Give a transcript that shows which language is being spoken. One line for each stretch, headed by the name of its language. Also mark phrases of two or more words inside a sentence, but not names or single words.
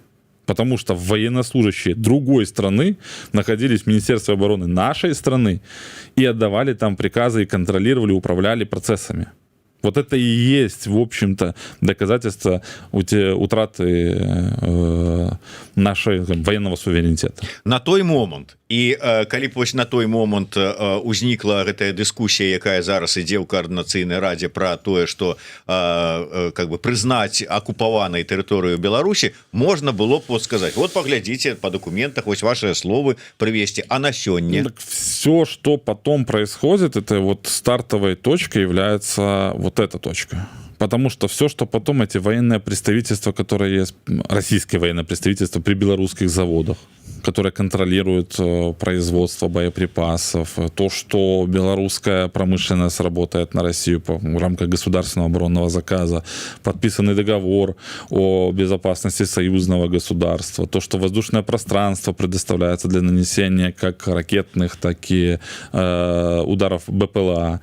Russian: Потому что военнослужащие другой страны находились в Министерстве обороны нашей страны и отдавали там приказы, и контролировали, управляли процессами. Вот это и есть, в общем-то, доказательство утраты нашего военного суверенитета.
Belarusian: На той момент, і калі б вось на той момент узнікла гэтая дыскусія, якая зараз ідзе ў каардынацыйнай радзе пра тое, што
Russian: как бы
Belarusian: прызнаць акупаванай тэрыторыю Беларусі, можна было б вот сказаць, вот паглядзіце по документах, вось ваши словы привести, а на сёння
Russian: так все, что потом происходит, это вот стартовой точкой является вот эта точка. Потому что все, что потом эти военные представительства, которые есть, российские военные представительства при белорусских заводах, которые контролируют производство боеприпасов, то, что белорусская промышленность работает на Россию в рамках государственного оборонного заказа, подписанный договор о безопасности союзного государства, то, что воздушное пространство предоставляется для нанесения как ракетных, так и ударов БПЛА.